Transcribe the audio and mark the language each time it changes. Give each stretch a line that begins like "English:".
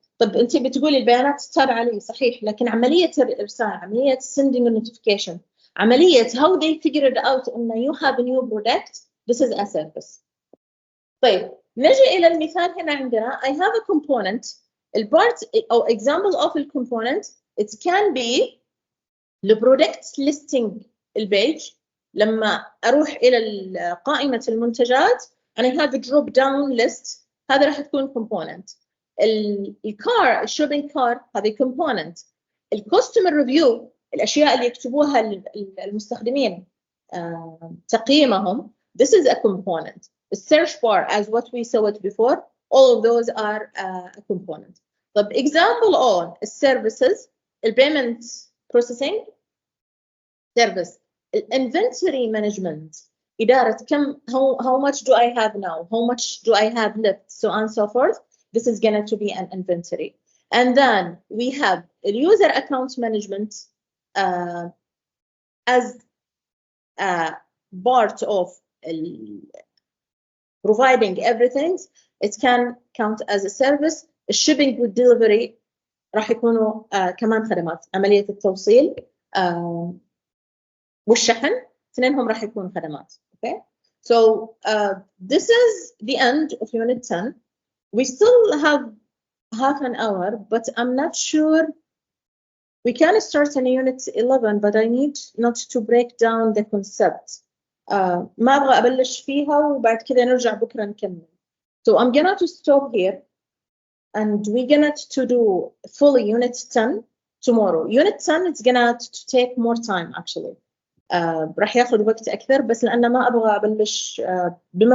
Arabic: طب أنت بتقولي البيانات تتابع علي صحيح, لكن عملية الإرسال, عملية
English: sending a notification, عملية how they figured out إن you have a new product, this is a service.
Arabic: طيب نجي إلى المثال هنا عندنا.
English: I have a component.
Arabic: البارت أو
English: example of the component, it can be the product listing البيج.
Arabic: لما أروح إلى قائمة المنتجات
English: and I have a drop down list,
Arabic: هذا راح تكون component. الكار الشوبينج كار هذه component. الكوستمر ريفيو الأشياء اللي يكتبوها المستخدمين تقييمهم,
English: this is a component. The search bar as what we saw it before, all of those are a component. طب example on services, payment processing service, inventory management,
Arabic: إدارة كم
English: how much do I have now, how much do I have left, so on and so forth. This is going to be an inventory. And then we have user account management as part of providing everything. It can count as a service.
Arabic: الشيبينج والدليفري راح يكونوا كمان خدمات. عملية التوصيل والشحن اثنينهم راح يكونوا خدمات.
English: Okay. So this is the end of unit 10. We still have half an hour, but I'm not sure. We can start in unit 11, but I need not to break down the concept.
Arabic: ما أبغى أبلش فيها وبعد كده نرجع بكرة نكمل.
English: So I'm gonna to stop here, and we're gonna to do fully unit 10 tomorrow. Unit 10 it's gonna to take more time actually.
Arabic: راح ياخذ وقت أكثر, بس لأن ما أبغى أبلش بما